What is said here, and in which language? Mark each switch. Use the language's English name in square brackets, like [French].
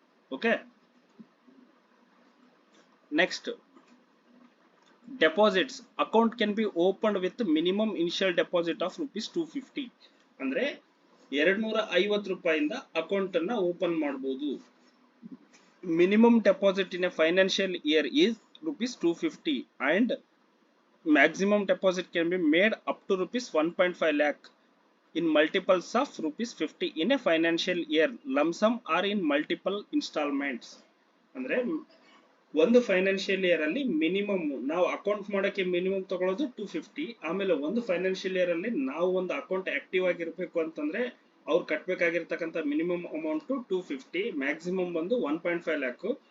[English] Okay, next deposits account can be opened with minimum initial deposit of rupees 250. [Kannada] ಅಂದ್ರೆ 250 ರೂಪಾಯಿಂದ account ಅನ್ನ open ಮಾಡಬಹುದು. [English] Minimum deposit in a financial year is rupees 250 and maximum deposit can be made up to rupees 1.5 lakh in multiples of rupees 50 in a financial year, lump sum or in multiple installments. [Kannada] ಅಂದ್ರೆ ಒಂದು financial year ಅಲ್ಲಿ minimum ನಾವು account ಮಾಡಕ್ಕೆ minimum ತಗೊಳ್ಳೋದು 250. ಆಮೇಲೆ ಒಂದು financial year ಅಲ್ಲಿ ನಾವು ಒಂದು ಅಕೌಂಟ್ ಆಕ್ಟಿವ್ ಆಗಿರ್ಬೇಕು ಅಂತಂದ್ರೆ ಅವ್ರು ಕಟ್ಟಬೇಕಾಗಿರ್ತಕ್ಕಂಥ ಮಿನಿಮಮ್ ಅಮೌಂಟ್ 250, ಮ್ಯಾಕ್ಸಿಮಮ್ ಬಂದು 1.5 ಲ್ಯಾಕ್.